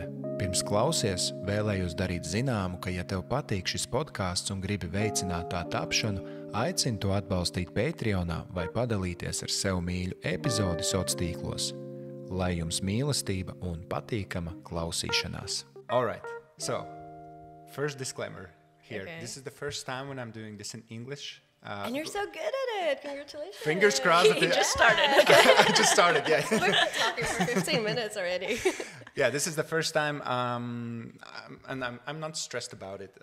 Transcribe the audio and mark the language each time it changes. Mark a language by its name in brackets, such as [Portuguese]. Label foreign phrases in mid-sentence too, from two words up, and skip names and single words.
[Latvian] Pirms klausies, vēlējos darīt zināmu, ka ja tev patīk šis podkāsts un gribi veicināt tā tapšanu, aicini to atbalstīt Patreonā vai padalīties ar sev mīļu epizodi sociālos tīklos. Lai jums mīlestība un patīkama klausīšanās. [English] Alright, so, first disclaimer here. Okay. This is the first time when I'm doing this in English. And you're so good at it. Congratulations. Fingers crossed. You just started. I just started, yeah. We've been talking for 15 minutes already. Yeah, this is the first time, and I'm not stressed about it.